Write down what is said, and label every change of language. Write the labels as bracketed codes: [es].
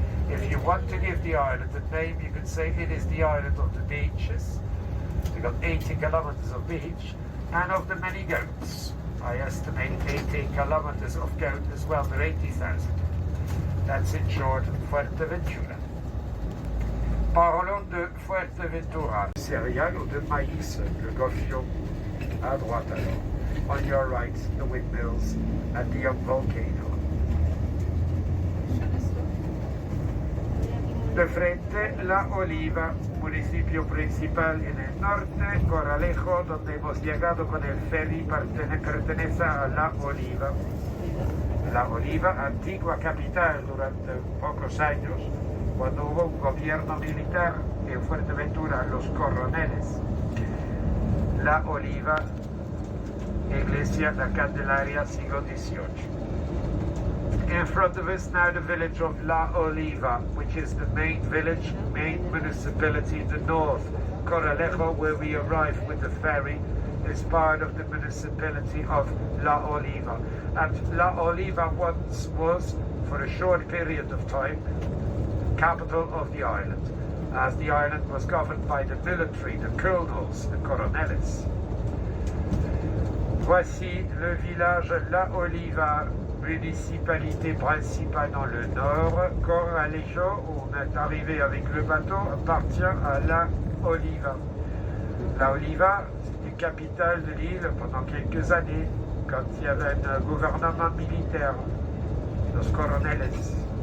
[en] If you want to give the island a name, you could say it is the island of the beaches. We've got 80 kilometers of beach, and of the many goats. I estimate 80 kilometers of goat as well, but 80,000. That's in short Fuerteventura. [fr] Parlons de Fuerteventura. Céréales ou de maïs, le gofio à droite alors. [en] On your right, the windmills and the young volcano. [es] De frente, la Oliva, municipio principal en el norte, Coralejo, donde hemos llegado con el ferry, pertenece a La Oliva. La Oliva, antigua capital durante pocos años, cuando hubo un gobierno militar en Fuerteventura, los coroneles. La Oliva Iglesia La Candelaria, siglo XVIII. [en] In front of us now the village of La Oliva, which is the main village, main municipality in the north. Corralejo, where we arrived with the ferry, is part of the municipality of La Oliva. And La Oliva once was, for a short period of time, capital of the island, as the island was governed by the military, the colonels, the coroneles. [fr] Voici le village La Oliva, municipalité principale dans le nord. Corralejo, où on est arrivé avec le bateau, appartient à La Oliva. La Oliva, c'était capitale de l'île pendant quelques années, quand il y avait un gouvernement militaire, los coroneles.